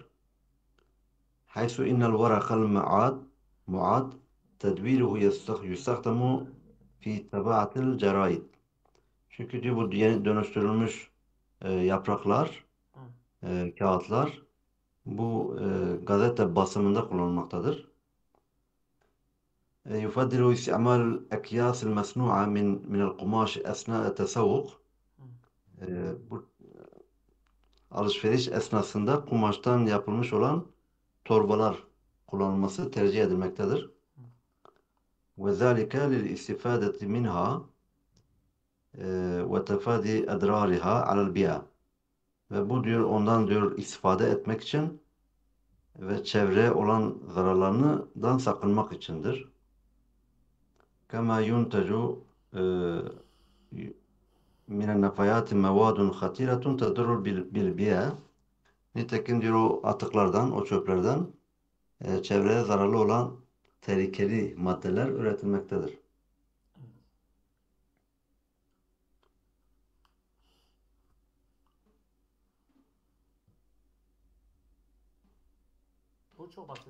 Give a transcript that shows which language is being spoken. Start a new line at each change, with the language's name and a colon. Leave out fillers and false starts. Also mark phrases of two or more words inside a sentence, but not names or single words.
Arabic: حيث إن الورق المعاد تدويره يستخدم في طباعة الجرائد.
Turkish: Çünkü diyor bu yeni dönüştürülmüş yapraklar, kağıtlar bu gazete basımında kullanılmaktadır.
Arabic: يفضل استعمال الأكياس المصنوعة من القماش أثناء التسوق.
Turkish: Bu alışveriş esnasında kumaştan yapılmış olan torbalar kullanılması tercih edilmektedir.
Arabic: وذلك للاستفادة منها وتفادي أضرارها على البيئة.
Turkish: Ve bu diyor ondan diyor istifade etmek için ve çevreye olan zararlarından sakınmak içindir.
Arabic: كما ينتج من النفايات مواد خطيرة تضر بالبيئة.
Turkish: Nitekim diyor o atıklardan, o çöplerden çevreye zararlı olan tehlikeli maddeler üretilmektedir. Bu çok basit.